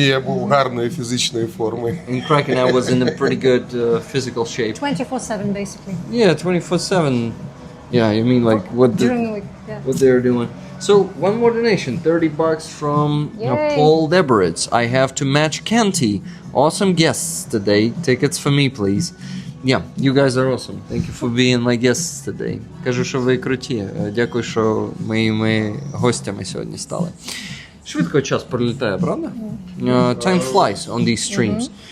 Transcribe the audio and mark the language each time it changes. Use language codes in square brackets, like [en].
[uk] я був гарної фізичної форми. [en] In Kraken, I was in a pretty good physical shape. 24/7 basically Yeah, 24/7. Yeah, you mean like during the week. Yeah. what they're doing. So one more donation, $30 from Yay. Paul Deberitz. I have to match Canty. Awesome guests today. Tickets for me, please. Yeah, you guys are awesome. Thank you for being my guests today. [uk] Кажу, що ви круті. Дякую, що моїми гостями сьогодні стали. Швидко час пролітає, правда? [en] Time flies on these streams.